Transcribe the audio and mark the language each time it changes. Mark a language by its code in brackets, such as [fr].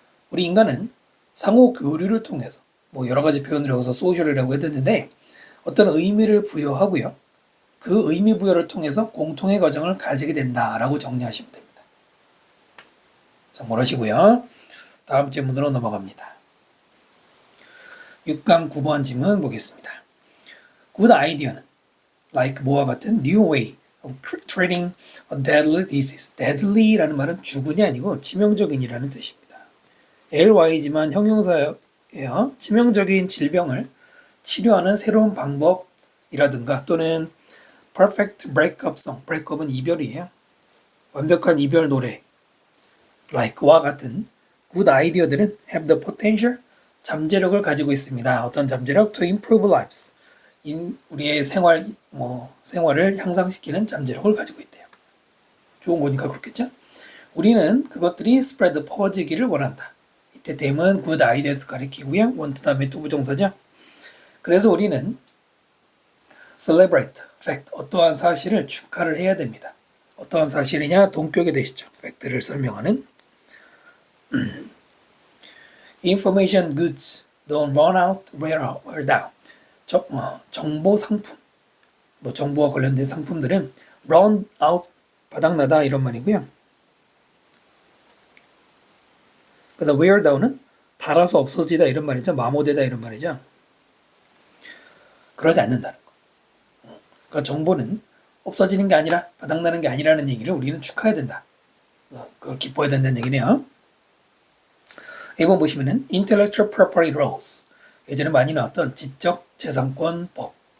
[ko] 우리 인간은 상호 교류를 통해서 뭐 여러 가지 표현을 여기서 소셜이라고 했는데 어떤 의미를 부여하고요. 그 의미 부여를 통해서 공통의 과정을 가지게 된다라고 정리하시면 됩니다. 자, 뭐라시고요. 다음 질문으로 넘어갑니다. 6강 9번 질문 보겠습니다. [en] Good idea는 like [ko] 뭐와 같은 [en] new way of treating a deadly disease. [ko] deadly라는 말은 죽은이 아니고 치명적인이라는 뜻입니다. ly지만 형용사예요. 치명적인 질병을 치료하는 새로운 방법이라든가 또는 [en] perfect breakup song. [ko] breakup은 이별이에요. 완벽한 이별 노래. like와 같은 good idea들은 [en] have the potential [ko] 잠재력을 가지고 있습니다. 어떤 잠재력? [en] to improve lives. [ko] 우리의 생활을 향상시키는 잠재력을 가지고 있대요. 좋은 거니까 그렇겠죠? 우리는 그것들이 spread, 퍼지기를 원한다. 이때 them은 good ideas 가리키고요. want 다음에 to 부정사죠. 그래서 우리는 celebrate fact, 어떠한 사실을 축하를 해야 됩니다. 어떠한 사실이냐? 동격이 되시죠. 팩트를 설명하는 [en] information goods don't run out, wear down. [ko] 정보 상품, 정보와 관련된 상품들은 run out, 바닥나다 이런 말이고요. 그다음 wear down은 닳아서 없어지다 이런 말이죠. 마모되다 이런 말이죠. 그러지 않는다는 거. 그러니까 정보는 없어지는 게 아니라 바닥나는 게 아니라는 얘기를 우리는 축하해야 된다. 그걸 기뻐해야 된다는 얘기네요. [en] 1번 보시면은 intellectual property laws. [ko] 예전에 많이 나왔던 지적재산권법.